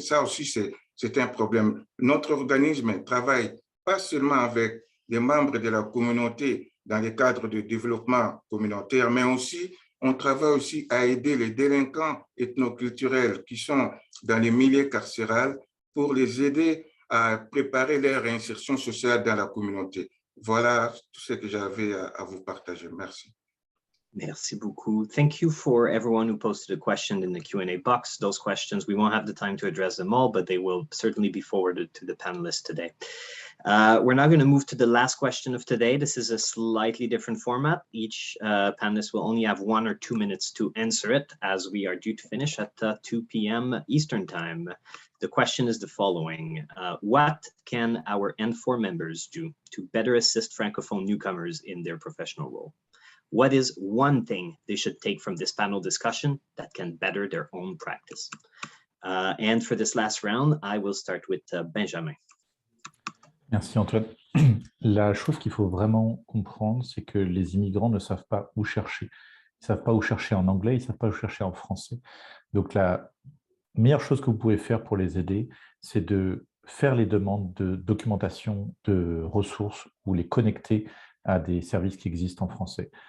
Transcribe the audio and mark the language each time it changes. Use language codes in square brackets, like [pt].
[fr] Ça aussi, c'est un problème. Notre organisme travaille pas seulement avec les membres de la communauté dans le cadre de développement communautaire, mais aussi, on travaille aussi à aider les délinquants ethnoculturels qui sont dans les milieux carcérales pour les aider à préparer leur insertion sociale dans la communauté. Voilà tout ce que j'avais à vous partager. Merci. Merci beaucoup. [en] Thank you for everyone who posted a question in the Q&A box. Those questions, we won't have the time to address them all, but they will certainly be forwarded to the panelists today. We're now going to move to the last question of today. This is a slightly different format. Each panelist will only have 1 or 2 minutes to answer it, as we are due to finish at 2 p.m. Eastern Time. The question is the following. What can our N4 members do to better assist Francophone newcomers in their professional role? What is one thing they should take from this panel discussion that can better their own practice? And for this last round, I will start with Benjamin. [fr] Merci Antoine. La chose qu'il faut vraiment comprendre, c'est que les immigrants ne savent pas où chercher. Ils ne savent pas où chercher en anglais, ils ne savent pas où chercher en français. Donc la meilleure chose que vous pouvez faire pour les aider, c'est de faire les demandes de documentation, de ressources ou les connecter à des services qui existent en français.